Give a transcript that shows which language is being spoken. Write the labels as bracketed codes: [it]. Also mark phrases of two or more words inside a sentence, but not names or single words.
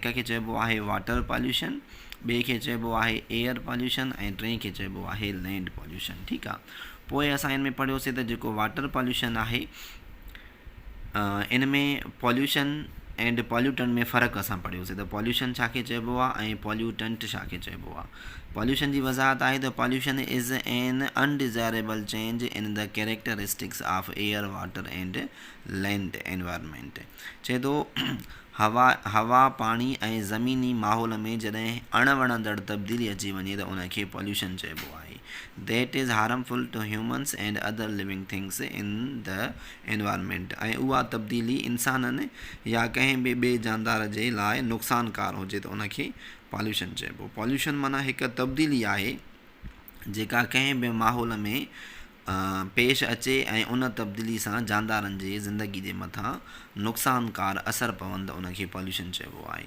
[sd] हिक खे चइबो आहे [en] water pollution, [sd] ॿिए खे चइबो आहे [en] air pollution [sd] ऐं टे खे चइबो आहे [en] land pollution. [sd] ठीकु आहे। पोइ असां हिन में पढ़ियोसीं त जेको [en] water pollution [sd] आहे इन में [en] pollution and pollutant [sd] में फ़र्क़ु असां पढ़ियोसीं त पॉल्यूशन छा खे चइबो आहे ऐं पॉल्यूटेंट छा खे चइबो आहे। [en] पॉल्यूशन [sd] जी वज़ाहत आहे त [en] pollution is an undesirable change in the characteristics of air water and land environment. [sd] चए थो हवा पाणी ऐं ज़मीनी माहौल में जॾहिं अणवणंदड़ तब्दीली अची वञे त उनखे पॉल्यूशन चइबो आहे। [en] that is harmful to humans and other living things in the environment. [sd] ऐं उहा तब्दीली इंसाननि या कंहिं ॿिए जानदार जे लाइ नुक़सानकार हुजे त उनखे पॉल्यूशन चइबो। पॉल्यूशन माना हिकु तब्दीली आहे जेका कंहिं बि माहौल में पेश अचे ऐं उन तब्दीली सां जानदारनि जे ज़िंदगी जे मथां नुक़सानकार असरु पवनि त उनखे पॉल्यूशन चइबो आहे।